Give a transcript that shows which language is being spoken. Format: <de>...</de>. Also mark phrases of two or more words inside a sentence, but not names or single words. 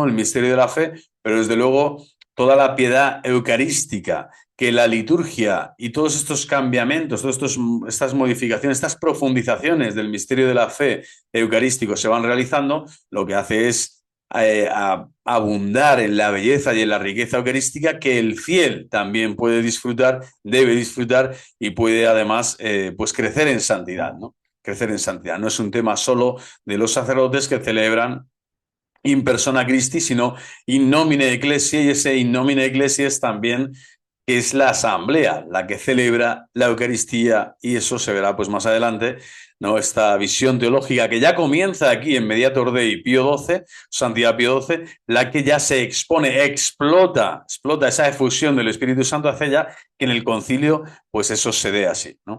<es>El misterio de la fe, pero desde luego toda la piedad eucarística que la liturgia y todos estos cambiamientos, estas modificaciones, estas profundizaciones del misterio de la fe eucarístico se van realizando, lo que hace es abundar en la belleza y en la riqueza eucarística que el fiel también puede disfrutar, debe disfrutar y puede además pues crecer en santidad, ¿no? Crecer en santidad. No es un tema solo de los sacerdotes que celebran</es> <la>in persona Christi,</la> <es>sino</es> <la>in nomine ecclesiae,</la> <es>y ese</es> <la>in nomine ecclesiae</la> <es>es también que es la asamblea la que celebra la Eucaristía, y eso se verá pues más adelante, ¿no? Esta visión teológica que ya comienza aquí en Mediator Dei Pío XII, Santidad Pío XII, la que ya se expone, explota esa efusión del Espíritu Santo hace ya que en el concilio, pues eso se dé así, ¿no?</es>